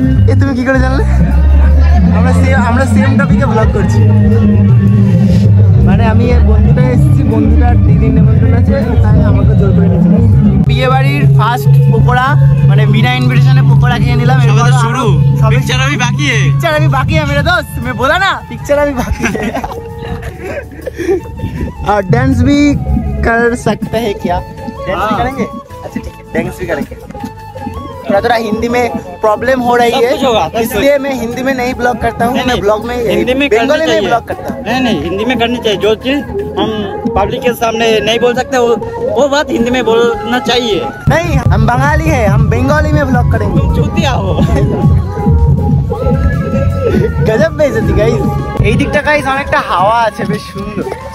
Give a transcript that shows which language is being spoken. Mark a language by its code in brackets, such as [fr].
[bn] এ তুমি কি করে জানলে? আমরা সেম টপিকে ব্লগ করছি। মানে আমি বন্ধুটা এসেছি, বন্ধুটার দিদির নেমন্তন্ন আছে, তাই আমাকে জোর করে নিয়েছিল। বিয়ে বাড়ির ফার্স্ট পকোড়া, মানে বিনা ইনভিটেশনে পকোড়া খেয়ে নিলাম। শুরু পিকচার [hi] अभी बाकी है। पिक्चर अभी बाकी है मेरे दोस्त, मैं बोला ना पिक्चर अभी बाकी है। और डांस भी कर सकते हैं क्या? डांस भी करेंगे? अच्छा ठीक है, डांस भी करेंगे। थोड़ा हिंदी में प्रॉब्लम हो रही है, इसलिए मैं हिंदी में नहीं ब्लॉग करता हूँ। मैं ब्लॉग में हिंदी में बंगाली में ब्लॉग करता हूँ। नहीं हिंदी में करनी चाहिए। जो चीज हम पब्लिक के सामने नहीं बोल सकते वो बात हिंदी में बोलना चाहिए। नहीं हम बंगाली है, हम बंगाली में ब्लॉग करेंगे। चूतिया हो। गजब बेइज्जती गाइस। [bn] এই দিকটা গাইস অনেকটা হাওয়া আছে, বেশ সুন্দর।